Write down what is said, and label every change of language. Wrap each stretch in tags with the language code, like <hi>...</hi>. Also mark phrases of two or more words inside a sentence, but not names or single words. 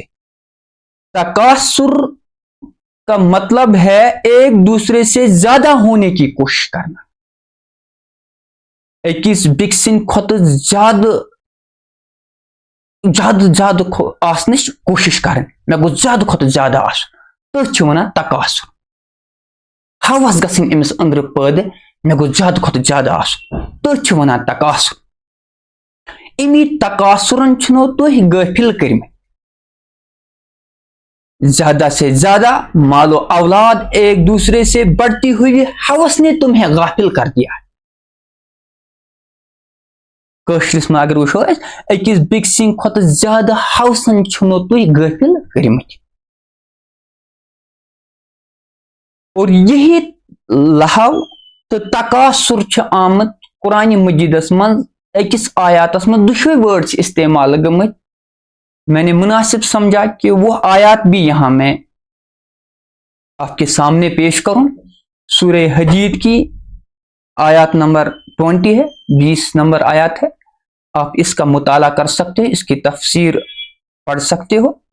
<ur>تکاثر کا مطلب ہے ایک دوسرے سے زیادہ ہونے کی کوشش کرنا،</ur> <ks>ایکس بکسن کھت زیادہ آسنش کوشش کریں، میں گو زیادہ کھت زیادہ آسن، تو ونان تکاثر۔ ہوس گژھن امس اندر پٲدٕ، میں گو زیادہ کھت زیادہ آسن، تو ونان تکاثر۔ امی تکاثرن چھنو تُہۍ غٲفل کٔرمٕتۍ،</ks> <ur>زیادہ سے زیادہ مال و اولاد ایک دوسرے سے بڑھتی ہوئی ہوس نے تمہیں غافل کر دیا ہے۔</ur> <ks>کٲشرِس منٛز اگر وٕچھو أسۍ، أکِس بیٚکہِ سٕنٛدِ کھۄتہٕ زیادٕ ہوسن چھُنو تُہۍ غٲفل کٔرمٕتۍ۔ اور یہی لہو تہٕ تکاثر چھُ آمُت قرآن مجیدس منٛز أکِس آیاتس منٛز دُشوے وٲرڈ چھِ استعمال گٔمٕتۍ۔</ks> <ur>میں نے مناسب سمجھا کہ وہ آیات بھی یہاں میں آپ کے سامنے پیش کروں۔ سورہ حدید کی آیات نمبر 20 ہے، 20 نمبر آیات ہے، آپ اس کا مطالعہ کر سکتے ہیں، اس کی تفسیر پڑھ سکتے ہو۔</ur>